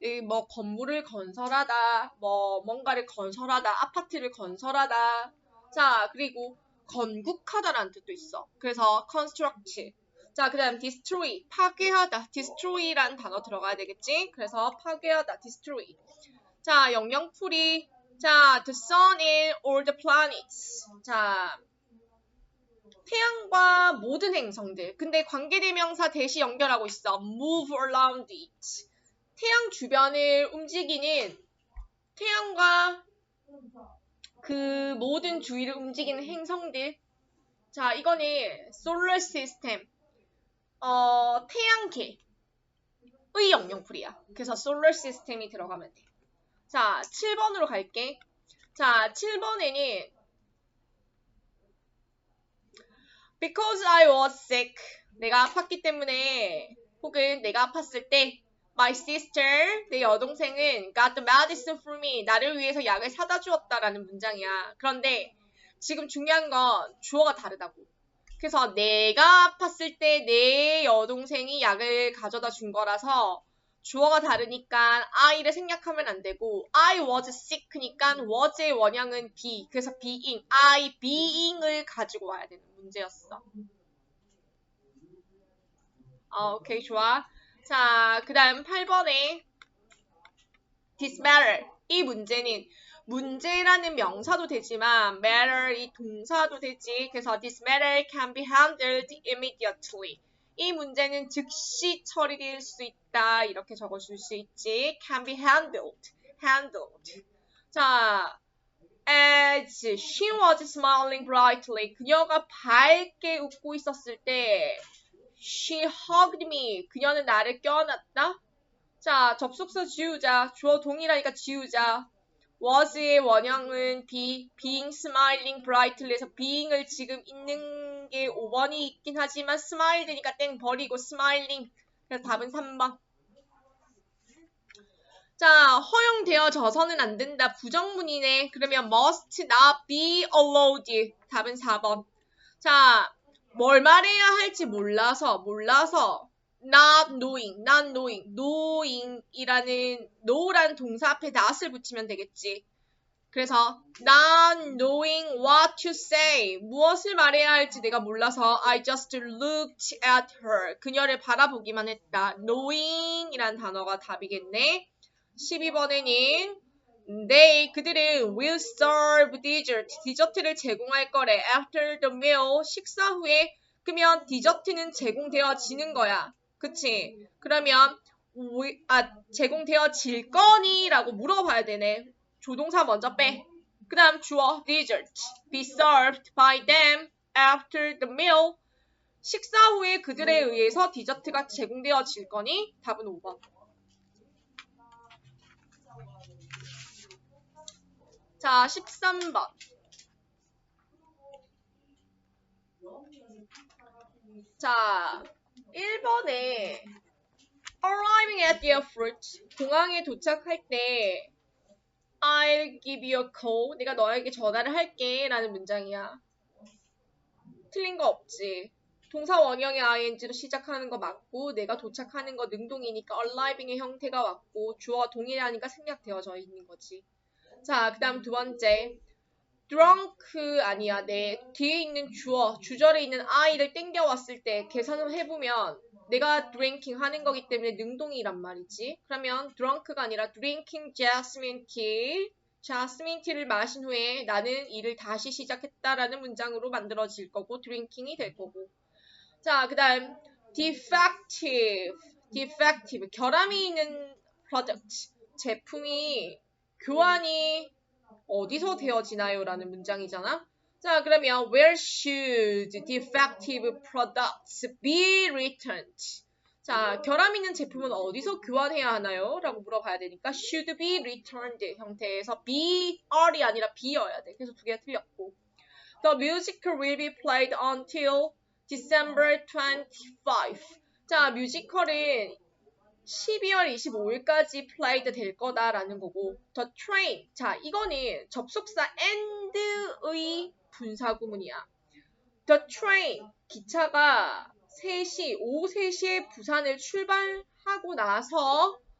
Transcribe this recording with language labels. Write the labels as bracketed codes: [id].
[ko] 뭐 건물을 건설하다, 뭐 뭔가를 건설하다, 아파트를 건설하다. 자, 그리고 건국하다라는 뜻도 있어. 그래서 construct. 자, 그 다음 destroy, 파괴하다. destroy라는 단어 들어가야 되겠지? 그래서 파괴하다, destroy. 자, 영영풀이. [en] 자, the sun and all the planets. [ko] 자, 태양과 모든 행성들. 근데 관계대명사 대시 연결하고 있어. [en] move around it. [ko] 태양 주변을 움직이는 태양과 그 모든 주위를 움직이는 행성들. 자, 이거는 solar system. 태양계의 영영풀이야. 그래서 solar system이 들어가면 돼. 자, 7번으로 갈게. [en] 자, 7번에는 because I was sick. [ko] 내가 아팠기 때문에 혹은 내가 아팠을 때 [en] my sister, [ko] 내 여동생은 [en] got the medicine for me. [ko] 나를 위해서 약을 사다 주었다라는 문장이야. 그런데 지금 중요한 건 주어가 다르다고. 그래서 내가 아팠을 때 내 여동생이 약을 가져다 준 거라서 주어가 다르니까 I를 생략하면 안 되고 [en] I was sick [ko] 니까 was의 원형은 be. 그래서 being, I being을 가지고 와야 되는 문제였어. 오케이, 좋아. 자, 그 다음 8번에 this matter. 이 문제라는 명사도 되지만 matter 이 동사도 되지. [en] 그래서 this matter can be handled immediately. [ko] 이 문제는 즉시 처리될 수 있다. 이렇게 적어줄 수 있지. can be handled. [en] 자, as she was smiling brightly. [ko] 그녀가 밝게 웃고 있었을 때 [en] she hugged me. [ko] 그녀는 나를 껴안았다. 자, 접속사 지우자. 주어 동일하니까 지우자. was의 원형은 be, [en] being smiling brightly [ko] 에서 being을 지금 있는 게 5번이 있긴 하지만 smiled니까 땡 버리고 smiling. 그래서 답은 3번. 자, 허용되어져서는 안 된다. 부정문이네. [en] 그러면 must not be allowed. [ko] 답은 4번. 자, 뭘 말해야 할지 몰라서 not knowing이라는 know라는 동사 앞에 not을 붙이면 되겠지. [en] 그래서 not knowing what to say. [ko] 무엇을 말해야 할지 내가 몰라서 [en] I just looked at her. [ko] 그녀를 바라보기만 했다. knowing이라는 단어가 답이겠네. 12번에는 그들은 [en] will serve dessert. [ko] 디저트를 제공할 거래. [en] After the meal, [ko] 식사 후에. 그러면 디저트는 제공되어지는 거야. 그치? 그러면 제공되어질 거니? 라고 물어봐야 되네. 조동사 먼저 빼. 그 다음 주어 dessert. [en] be served by them after the meal. [ko] 식사 후에 그들에 의해서 디저트가 제공되어질 거니? 답은 5번. 자, 13번. [en] 자, 1번에 arriving at the airport. [ko] 공항에 도착할 때 [en] I'll give you a call. [ko] 내가 너에게 전화를 할게 라는 문장이야. 틀린 거 없지. 동사 원형의 ing로 시작하는 거 맞고 내가 도착하는 거 능동이니까 arriving의 형태가 왔고 주어가 동일하니까 생략되어져 있는 거지. 자, 그 다음 두 번째. drunk 아니야. 내 뒤에 있는 주절에 있는 I를 땡겨왔을 때 계산을 해보면 내가 drinking 하는 거기 때문에 능동이란 말이지. [en] 그러면 drunk가 아니라 drinking jasmine tea. [ko] 자스민 티를 마신 후에 나는 일을 다시 시작했다라는 문장으로 만들어질 거고 drinking이 될 거고. 자, 그 다음 defective. 결함이 있는 product. 제품이 교환이 어디서 되어지나요? 라는 문장이잖아. [en] 자, 그러면 where should defective products be returned? [ko] 자, 결함 있는 제품은 어디서 교환해야 하나요? 라고 물어봐야 되니까 [en] should be returned [ko] 형태에서 beR이 아니라 be여야 돼. 그래서 두 개가 틀렸고. [en] The musical will be played until December 25. [ko] 자, 뮤지컬은 12월 25일까지 played 될 거다라는 거고. [en] The train. [ko] 자, 이거는 접속사 and의 분사구문이야. [en] The train. [ko] 기차가 오후 3시에 부산을 출발하고 나서